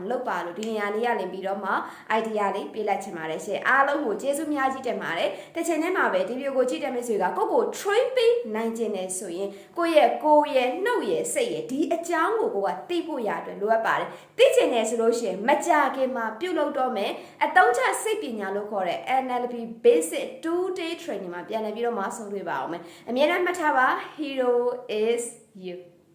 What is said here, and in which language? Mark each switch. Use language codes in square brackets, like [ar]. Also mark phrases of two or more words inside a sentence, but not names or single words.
[my] လုပ်ပါလို့ဒီနေရာလေးရလင်ပြီးတော့မှ idea လေးပေးလိုက်ချင်ပါတယ်ရှင်အားလုံးကိုကျေးဇူးများကြီးတင်ပါတယ်တစ်ချိန်တည်းမှာပဲဒီဗီဒီယိုကိုကြည့်တဲ့မိတ်ဆွေကကို train ပေးနိုင်ခြင်းနဲ့ဆိုရင်ကိုရဲ့နှုတ်ရဲ့စိတ်ရဲ့ဒီအကြောင်းကိုကသိဖို့ရအတွက်လိုအပ်ပါတယ်သိချင်တယ်ဆိုလို့ရှိရင်မကြခင်မှာပြုလုပ်တော့မယ်အသုံးချစိတ်ပညာလို့ခေါ်တဲ့ [en] NLP basic 2-day training [my] မှာပြန်လည်ပြီးတော့မှဆုံးတွေ့ပါအောင်မယ်အမြဲတမ်းမှတ်ထားပါ [en] hero is you